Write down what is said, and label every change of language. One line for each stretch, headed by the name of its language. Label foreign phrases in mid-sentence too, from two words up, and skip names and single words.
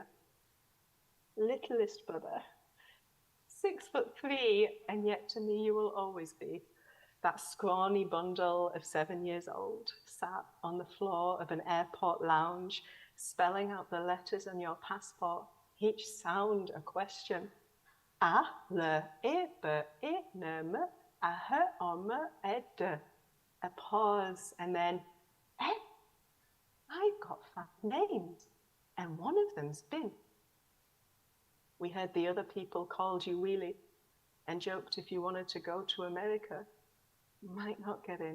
English: Littlest brother, 6'3", and yet to me you will always be. That scrawny bundle of 7 years old, sat on the floor of an airport lounge, spelling out the letters on your passport, each sound a question. A, le, e, b, e, n, m, a, h, o, m, e, d. A pause, and then, I've got 5 names, and one of them's Bin. We heard the other people called you Wheelie, and joked if you wanted to go to America, you might not get in.